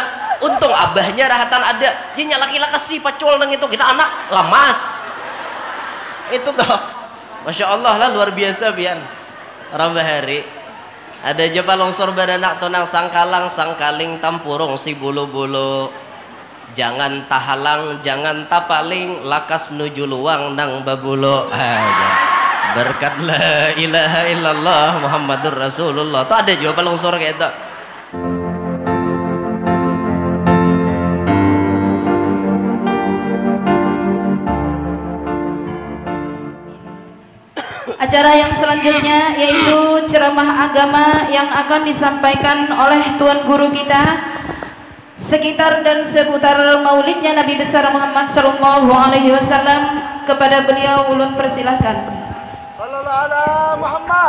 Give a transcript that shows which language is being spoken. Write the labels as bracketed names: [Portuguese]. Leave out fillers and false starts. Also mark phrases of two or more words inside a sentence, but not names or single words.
[Banjar] Untung abahnya rahatan ada dia nyalaki kasih pacol nang itu kita anak lamas itu toh Masya Allah lah luar biasa pian orang bahari ada japa longsor beranak tonang sangkalang sangkaling tampurung si bulu-bulu jangan tahalang jangan tapaling lakas nuju luang nang babulo berkat [Arabic] لا إله إلا الله محمد رسول الله [Banjar] tuh ada japa longsor kayak itu. [Indonesian] Acara yang selanjutnya yaitu ceramah agama yang akan disampaikan oleh Tuan Guru kita sekitar dan seputar maulidnya Nabi besar Muhammad [Arabic] صلى الله عليه وسلم. [Banjar] Kepada beliau ulun persilahkan. [Arabic] صلى الله على محمد.